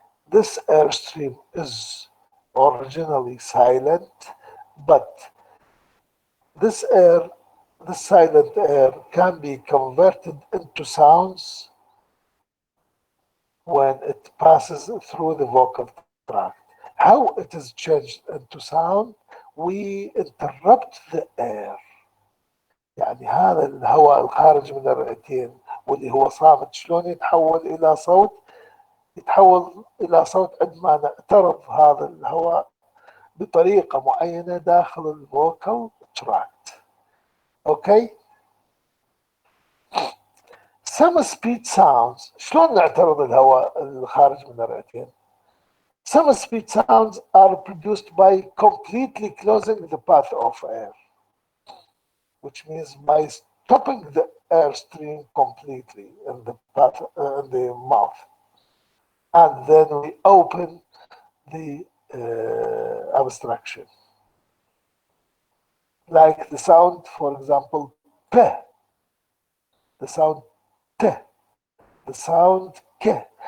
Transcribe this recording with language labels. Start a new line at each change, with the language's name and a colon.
English: This airstream is originally silent, but this silent air can be converted into sounds when it passes through the vocal tract. How it is changed into sound? We interrupt the air.
Arabic: يعني هذا الهواء الخارج من الرئتين واللي هو صامت شلون يتحول إلى صوت؟ يتحول إلى صوت عندما نعترض هذا الهواء بطريقة معينة داخل الفوكال تراكت.
English: Okay? Some speech sounds،
Arabic: شلون نعترض الهواء الخارج من الرئتين؟
English: Some speech sounds are produced by completely closing the path of air, which means by stopping the airstream completely in the path, in the mouth, and then we open the obstruction, like the sound, for example, p, the sound t, the sound k.